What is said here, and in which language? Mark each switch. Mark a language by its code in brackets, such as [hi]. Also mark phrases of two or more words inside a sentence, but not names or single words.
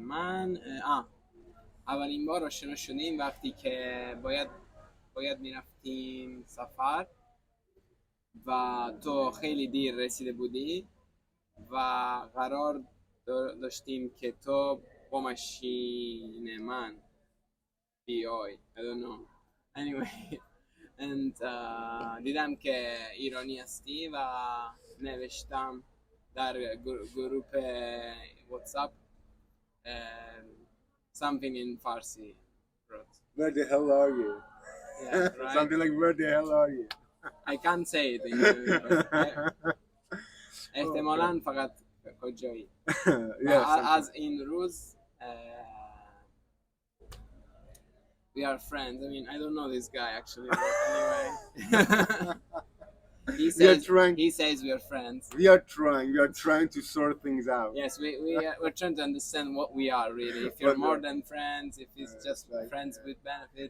[fa] من اولین بار آشنا شدیم وقتی که باید میرفتیم سفر و تو خیلی دیر رسیده بودی و قرار داشتیم که تو با ماشین من بیای. [en] I don't know. Anyway. And [fa] دیدم که ایرانی هستی و نوشتم در گروپ واتساپ [en] something in [fa] فارسی. [en] Where the hell are you? Yeah, right? Something like where the hell are you? I can't say it in English, but [fa] احتمالاً فقط کجایی. از این روز [en] we are friends. I mean, I don't know this guy actually, but anyway. He says we are friends. We are trying to sort things out. Yes, we're trying to understand what we are really. If you're more than friends, if it's just friends with benefits.